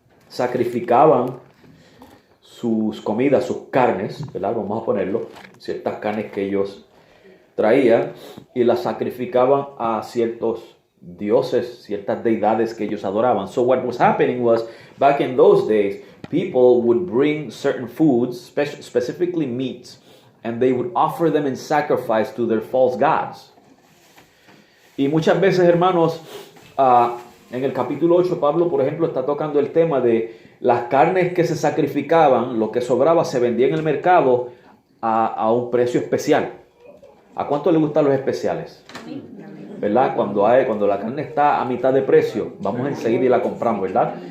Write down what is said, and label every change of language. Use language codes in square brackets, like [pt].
[es] sacrificaban sus comidas, sus carnes, ¿verdad? Vamos a ponerlo, ciertas carnes que ellos traían y las sacrificaban a ciertos dioses, ciertas deidades que ellos adoraban. [en] So what was happening was, back in those days, people would bring certain foods, specifically meats, and they would offer them in sacrifice to their false gods. [es] Y muchas veces, hermanos, en el capítulo 8, Pablo, por ejemplo, está tocando el tema de las carnes que se sacrificaban, lo que sobraba se vendía en el mercado a un precio especial. ¿A cuánto le gustan los especiales? ¿Verdad? Cuando la carne está a mitad de precio, vamos enseguida y la compramos, ¿verdad?